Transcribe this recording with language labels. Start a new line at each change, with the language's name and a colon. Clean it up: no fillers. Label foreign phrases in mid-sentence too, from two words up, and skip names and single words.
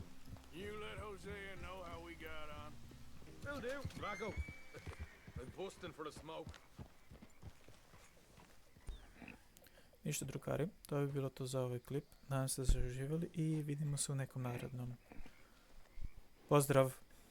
English: You let Hosea know how we got on. Will do. Rocco. I'm busting for the smoke.
Serbian: Ništa drugari, to bi bilo to za ovaj klip. Nadam se da ste uživali i vidimo se u nekom narednom. Pozdrav!